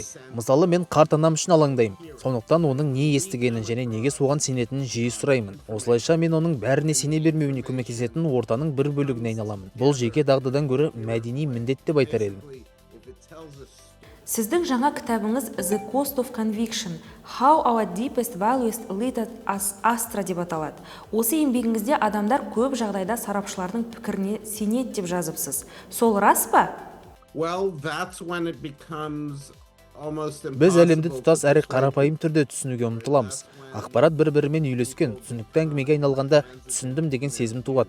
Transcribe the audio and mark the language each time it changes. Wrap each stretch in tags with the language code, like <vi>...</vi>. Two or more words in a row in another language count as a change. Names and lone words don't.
<kk>Мысалы, мен қарт анам үшін алаңдаймын. Сондықтан оның не естігенін және неге соған сенетінін жиі сұраймын. Осылайша мен оның бәріне сене бермеуіне көмектесетін ортаның бір бөлігіне айналамын. Бұл жеке дағдыдан гөрі мәдени міндет деп айтар едім. Сіздің жаңа кітабыңыз The Cost of Conviction: How Our Deepest Values Lead Us Astray деп аталады. Осы еңбегіңізде адамдар көп жағдайда сарапшылардың пікіріне сенеді деп жазыпсыз. Сол рас па? Біз әлемді тұтас әрі қарапайым түрде түсінуге ұмтыламыз. Ақпарат бір-бірімен үйлескен, түсінікті әңгімеге айналғанда түсіндім деген сезім туады.</kk>